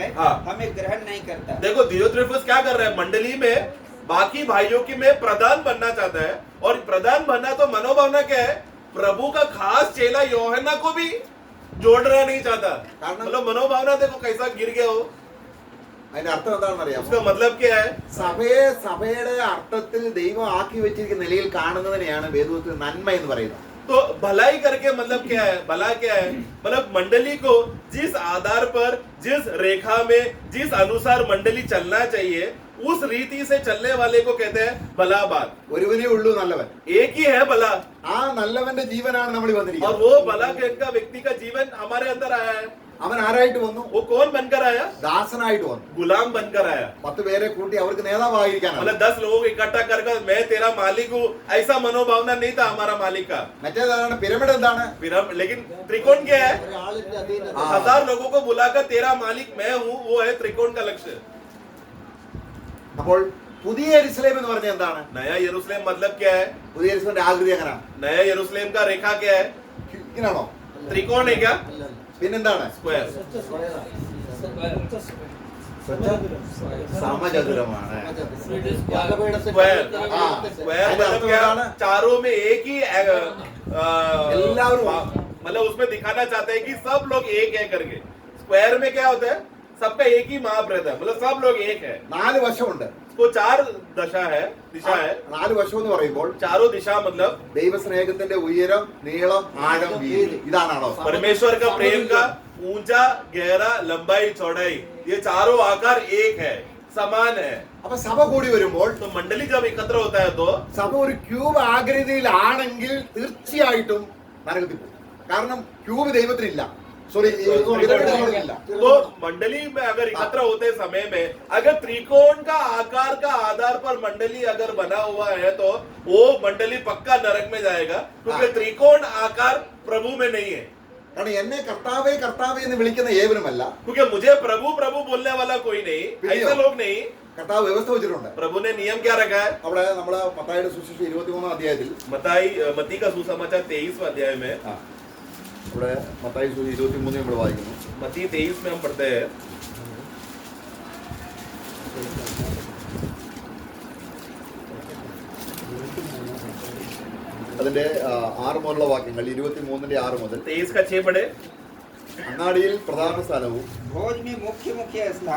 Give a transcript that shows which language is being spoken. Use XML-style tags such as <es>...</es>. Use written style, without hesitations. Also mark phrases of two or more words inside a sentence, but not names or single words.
<hi>हाँ. हमें ग्रहण नहीं करता. देखो दियोत्रिफस क्या कर रहा है? मंडली में बाकी भाइयों की में प्रधान बनना चाहता है. और प्रधान बनना तो मनोभावना क्या है? प्रभु का खास चेला योहन्ना को भी जोड़ना नहीं चाहता. मतलब मनोभावना देखो कैसा गिर गया हो.</hi> <ml>അതിന്റെ അർത്ഥം എന്താണെന്ന് അറിയാമോ?</ml> <hi>उसका मतलब क्या है?</hi> <ml>സഭയെ സഭയുടെ അർത്ഥത്തിൽ ദൈവം ആക്കി വെച്ചിരിക്കുന്ന നിലയിൽ കാണുന്നതിനെയാണ് വേദപുസ്തകത്തിൽ നന്മ എന്ന് പറയുന്നത്.</ml> <hi>तो भलाई करके मतलब क्या है? भला क्या है? मतलब मंडली को जिस आधार पर, जिस रेखा में, जिस अनुसार मंडली चलना चाहिए, उस रीति से चलने वाले को कहते हैं भला बात.</hi> <ml>ഒരുവനേ ഉള്ളൂ നല്ലവൻ.</ml> <hi>एक ही है भला.</hi> <ml>ആ നല്ലവന്റെ ജീവനാണ് നമ്മൾ</ml> <hi>और</hi> <ml>വന്നിരിക്കുന്നത്.</ml> <hi>वो भला का व्यक्ति का जीवन हमारे अंदर आया है.</hi> <ml>അവൻ ആരായിട്ട് വന്നു?</ml> <hi>वो कौन बनकर आया?</hi> <ml>ദാസനായിട്ട് വന്നു.</ml> <hi>गुलाम बनकर आया.</hi> <ml>10 പേരെ കൂട്ടി അവർക്ക് നേതാവായിരിക്കാനാണ്.</ml> <hi>मतलब 10 लोगों को इकट्ठा कर मैं तेरा मालिक हूँ, ऐसा मनोभावना नहीं था हमारा मालिक का.</hi> <ml>മറ്റേതാണ് പിരമിഡ്. എന്താണ്?</ml> <hi>फिर हम लेकिन त्रिकोण क्या है?</hi> <ml>ഒരാളിന്റെ അധീനത.</ml> <hi>1000 लोगों को बुलाकर तेरा मालिक मैं हूँ, वो है त्रिकोण का लक्ष्य.</hi> <ml>അപ്പോൾ പുതിയ യെരുശലേം എന്ന് പറഞ്ഞാൽ എന്താണ്?</ml> <hi>नया यरूशलेम मतलब क्या है?</hi> <ml>പുതിയ യെരുശലേമിന്റെ ആകൃതി എങ്ങനെയാണ്?</ml> <hi>नया यरूशलेम का रेखा क्या है?</hi> <ml>ഇങ്ങനെയാണോ?</ml> <hi>त्रिकोण है क्या?</hi> <ml>അല്ലല്ല. പിന്നെന്താണ്?</ml> <hi>स्क्वायर.</hi> <ml>സമചതുരമാണ്. യാഗപീഠത്തിന്റെ</ml> <hi>स्क्वायर. हाँ, स्क्वायर</hi> <ml>അതിന്റെ</ml> <hi>मतलब</hi> <ml>അർത്ഥം</ml> <hi>क्या?</hi> <ml>എന്താണ്?</ml> <hi>चारों में एक ही</hi> <ml>എല്ലാവരും</ml> <hi>मतलब उसमें दिखाना चाहते हैं कि सब लोग एक है करके. स्क्वायर में क्या होता है? सबका एक ही माप रहता है, मतलब सब लोग एक है.</hi> <ml>4 വശമുണ്ട്.</ml> <hi>तो 4 दिशा है.</hi> <ml>4 വശം എന്ന് പറയുമ്പോൾ</ml> <hi>चारों दिशा मतलब</hi> <ml>ദൈവസ്നേഹത്തിന്റെ ഉയരം, നീളം, ആഴം, വീതി ഇതാണോ?</ml> <hi>परमेश्वर का प्रेम का ऊंचा, गहरा, लंबाई, चौड़ाई, ये चारों आकार एक है, समान है.</hi> <ml>അപ്പൊ സഭ കൂടി വരുമ്പോൾ</ml> <hi>तो मंडली जब एकत्र होता है तो</hi> <ml>സഭ ഒരു ക്യൂബ് ആകൃതിയിലാണെങ്കിൽ തീർച്ചയായിട്ടും നരകത്തിൽ പോകും. കാരണം ക്യൂബ് ദൈവത്തിനില്ല. സോറി, ഇല്ല.</ml> <hi>तो मंडली में अगर एकत्र होते समय में अगर त्रिकोण का आकार का आधार पर मंडली अगर बना हुआ है तो वो मंडली पक्का नरक में जाएगा, क्योंकि त्रिकोण आकार प्रभु में नहीं है.</hi> <ml>കാരണം എന്നെ കർത്താവേ കർത്താവേ എന്ന് വിളിക്കുന്ന ഏവനുമല്ല.</ml> <hi>क्योंकि मुझे प्रभु प्रभु बोलने वाला कोई नहीं, ऐसे लोग नहीं.</hi> <ml>കർത്താവ് വ്യവസ്ഥ വെച്ചിട്ടുണ്ട്.</ml> <hi>प्रभु ने नियम क्या रखा है?</hi> <ml>അവിടെ നമ്മള് മത്തായിയുടെ സുവിശേഷം 23-ാം അധ്യായത്തിൽ</ml> <hi>मत्ती का सुसमाचार 23वें अध्याय में,</hi> <ml>ഇവിടെ മത്തായി 23 നമ്മൾ വായിക്കുന്നു.</ml> <hi>मत्ती 23 में हम पढ़ते हैं.</hi> <ml>അതിന്റെ 6 മുതലുള്ള വാക്യങ്ങൾ, 23-ന്റെ 6 മുതൽ.</ml> <hi>23 का 6 पढ़े.</hi> <ml>അങ്ങാടിയിൽ പ്രധാന സ്ഥാനവും</ml> <hi>भोज में मुख्य मुख्य स्थान</hi>